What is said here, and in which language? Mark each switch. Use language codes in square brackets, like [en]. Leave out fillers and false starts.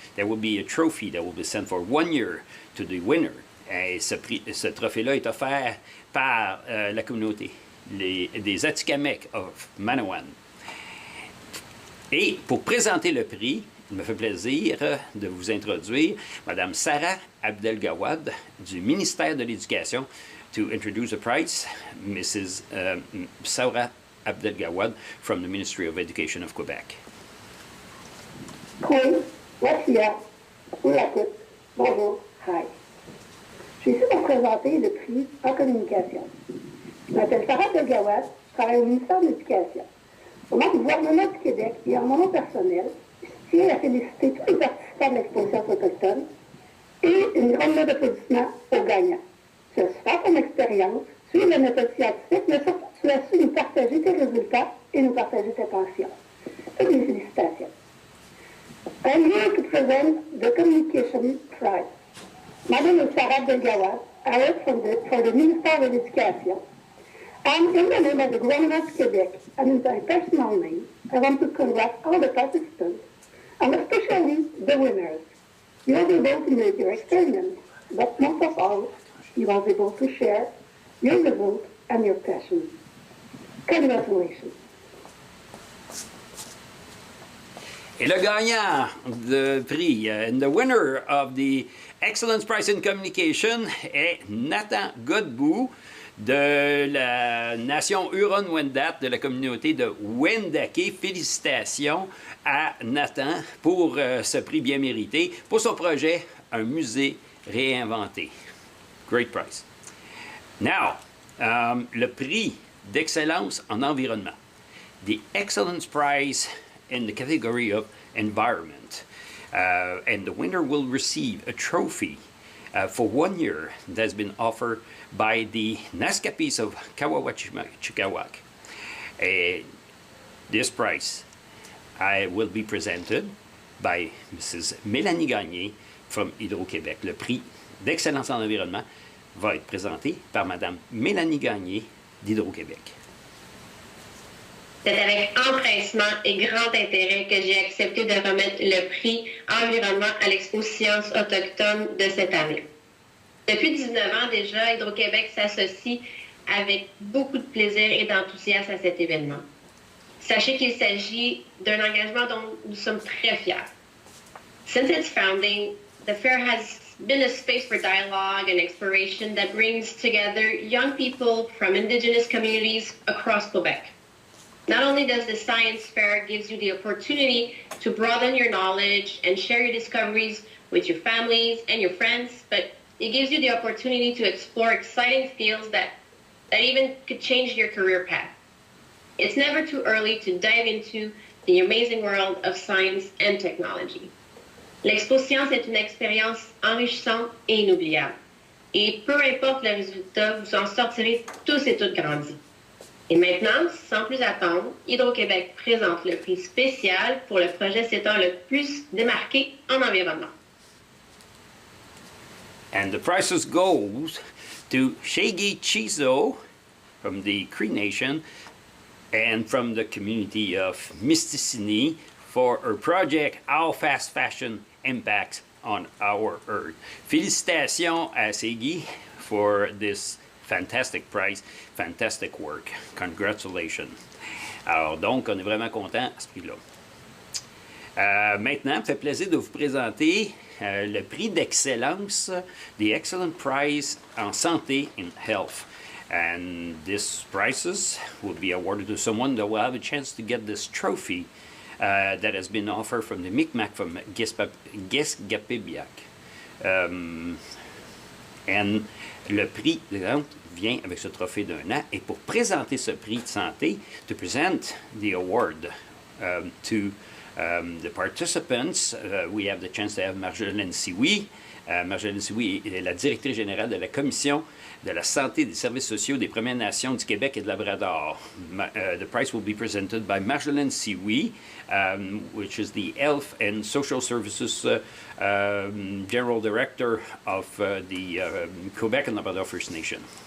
[en] There will be a trophy that will be sent for 1 year to the winner. [fr] Et ce trophée-là est offert par la communauté des Atikamekw of Manawan. Et pour présenter le prix, il me fait plaisir de vous introduire Mme Sarah Abdelgawad du ministère de l'Éducation. [en] To introduce the prize, Mrs. Sarah Abdelgawad from the Ministry of Education of Quebec. [fr] Oui, la fière, ou la toute. Bonjour, [en] hi. [fr] Je suis ici pour présenter le prix en communication. Je m'appelle Sarah Abdelgawad, je travaille au ministère de l'Éducation. Au nom du gouvernement du Québec et en mon nom personnel, je tiens à féliciter tous les participants de l'exposition autochtone et une grande note d'applaudissements aux gagnants. Tu as su faire ton expérience, suivre la méthode scientifique, mais surtout tu as su nous partager tes résultats et nous partager tes passions. Toutes mes félicitations. [en] I'm here to present the Communication Prize. My name is Sarah Abdelgawad. I work for the Minister of Education. And in the name of the Government of Quebec, and in my personal name, I want to congratulate all the participants, and especially the winners. You were able to make your experience, but most of all, you were able to share your result and your passion. Congratulations. [fr] Et le gagnant de prix, [en] and the winner of the Excellence Prize in Communication [fr] est Nathan Godbout de la nation huronne-wendat de la communauté de Wendake. Félicitations à Nathan pour ce prix bien mérité pour son projet Un musée réinventé. [en] Great prize. Now, [fr] le prix d'excellence en environnement. [en] The Excellence Prize in the category of environment. And the winner will receive a trophy for 1 year that's been offered by the Naskapis of Kawawachikawak. This prize will be presented by Mrs. Mélanie Gagné from Hydro-Québec. [fr] Le prix d'excellence en environnement va être présenté par Mme Mélanie Gagné d'Hydro-Québec. C'est avec empressement et grand intérêt que j'ai accepté de remettre le prix Environnement à l'Expo Sciences autochtones de cette année. Depuis 19 ans déjà, Hydro-Québec s'associe avec beaucoup de plaisir et d'enthousiasme à cet événement. Sachez qu'il s'agit d'un engagement dont nous sommes très fiers. [en] Since its founding, the fair has been a space for dialogue and exploration that brings together young people from Indigenous communities across Quebec. Not only does the science fair give you the opportunity to broaden your knowledge and share your discoveries with your families and your friends, but it gives you the opportunity to explore exciting fields that even could change your career path. It's never too early to dive into the amazing world of science and technology. [fr] L'Expo Science est une expérience enrichissante et inoubliable. Et peu importe le résultat, vous en sortirez tous et toutes grandis. Et maintenant, sans plus attendre, Hydro-Québec présente le prix spécial pour le projet s'étant le plus démarqué en environnement. [en] And the prizes goes to Shegi Chizo from the Cree Nation and from the community of Mysticini for her project How Fast Fashion Impacts on Our Earth. [fr] Félicitations à [en] Shegi for this fantastic prize, fantastic work. Congratulations. [fr] Alors donc, on est vraiment content à ce prix-là. Maintenant, il me fait plaisir de vous présenter le prix d'excellence, [en] the Excellent Prize [fr] en santé [en] in health. And these prizes will be awarded to someone that will have a chance to get this trophy that has been offered from the Micmac from Guesgapibiac. And [fr] le prix vient avec ce trophée d'un an. Et pour présenter ce prix de santé, [en] to present the award to the participants, we have the chance to have Marjolaine Sioui. [fr] Marjolaine Sioui est la directrice générale de la Commission de la santé et des services sociaux des Premières Nations du Québec et de Labrador. [en] The prize will be presented by Marjolaine Sioui, which is the Health and Social Services General Director of the Quebec and Labrador First Nation.